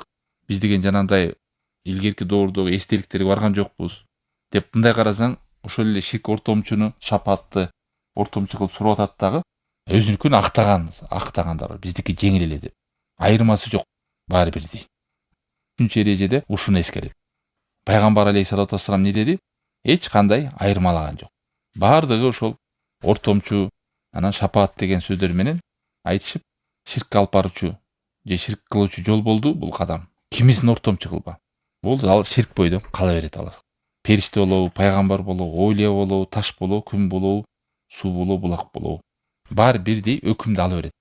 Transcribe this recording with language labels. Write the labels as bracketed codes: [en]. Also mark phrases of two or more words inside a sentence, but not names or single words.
[ky] Биз деген жанагындай илгерки доордогу эстеликтерге барган жокпуз деп мындай карасаң, ошол эле ширк ортомчуну, шапаатты ортомчу кылып сурап атат дагы, өзүнүкүн актагандар бар. Биздики жеңил эле деп. Айырмасы жок, баары бирдей. 3-эрежеде ушуну эскерет. Пайгамбар [ar] عليه الصلاة والسلام [ky] не деди? Эч кандай айырмалаган жок. Бардыгы ошол ортомчу, анан шапаат деген сөздөр менен айтышып, ширк алып баруучу же ширк кылуучу жол болду бул кадам. Кимисин ортомчу кылба. Болду, ал ширк бойдон кала берет аласың. Периште болобу, пайгамбар болобу, ойлия болобу, таш болобу, күн болобу, суу болобу, булак болобу, баары бирдей өкүмдү ала берет.